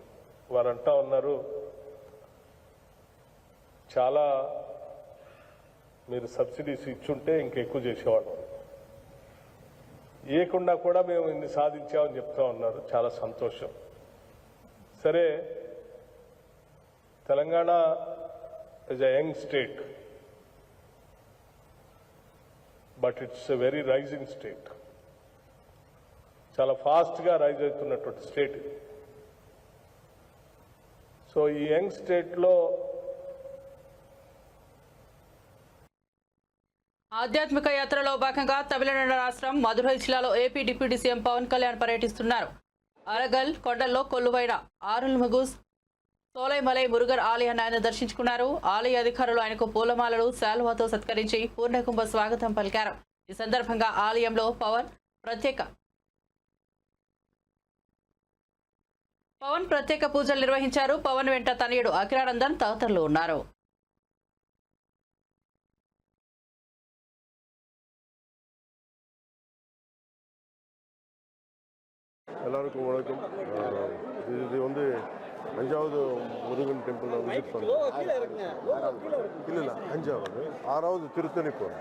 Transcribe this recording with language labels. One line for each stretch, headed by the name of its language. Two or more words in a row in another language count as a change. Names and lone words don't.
Telugu: వారు అంటా ఉన్నారు, చాలా మీరు సబ్సిడీస్ ఇచ్చుంటే ఇంకెక్కువ చేసేవాళ్ళం, ఇవ్వకుండా కూడా మేము ఇన్ని సాధించామని చెప్తా ఉన్నారు. చాలా సంతోషం. సరే,
English: తెలంగాణ is a young state, but it's a very rising state.
Telugu: చాలా ఫాస్ట్గా రైజ్ అవుతున్నటువంటి స్టేట్. సో ఈ యంగ్ స్టేట్లో ఆధ్యాత్మిక యాత్రలో భాగంగా తమిళనాడు రాష్ట్రం మదురై జిల్లాలో ఏపీ డిప్యూటీ సీఎం పవన్ కళ్యాణ్ పర్యటిస్తున్నారు. అరగల్ కొండల్లో కొలువైన ఆరుల్ముగు సోలైమలై మురుగన్ ఆలయాన్ని ఆయన దర్శించుకున్నారు. ఆలయ అధికారులు ఆయనకు పూలమాలలు, శాలువాతో సత్కరించి పూర్ణకుంభ స్వాగతం పలికారు. ఈ సందర్భంగా ఆలయంలో పవన్ ప్రత్యేక పూజలు నిర్వహించారు. పవన్ వెంట తనయుడు అఖిలానందన్ తదితరులు ఉన్నారు.
Tamil: எல்லாருக்கும் வணக்கம். இது வந்து 5வது முருகன்
English: temple visit
Tamil: பண்ணுறோம். இல்லை 5வது 6வது திருத்தணி போகிறோம்.